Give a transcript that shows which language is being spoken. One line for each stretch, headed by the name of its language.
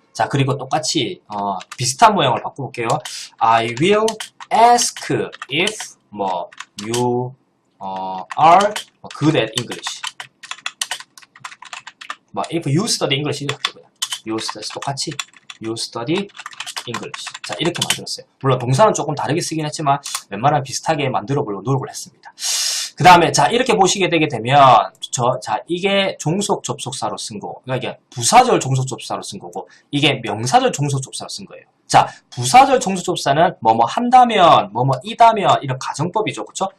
Korean: 자 그리고 똑같이 비슷한 모양을 바꿔볼게요.
English: I will ask if you are good at English. if you study English
Korean: 이렇게 그냥
English: you study
Korean: 똑같이
English: you study English.
Korean: 자 이렇게 만들었어요. 물론 동사는 조금 다르게 쓰긴 했지만 웬만하면 비슷하게 만들어 보려고 노력을 했습니다. 그 다음에 자 이렇게 보시게 되게 되면 자 이게 종속 접속사로 쓴 거, 그러니까 이게 부사절 종속 접속사로 쓴 거고 이게 명사절 종속 접속사로 쓴 거예요. 자 부사절 종속 접속사는 뭐뭐 한다면 뭐뭐 이다면 이런 가정법이죠, 그렇죠?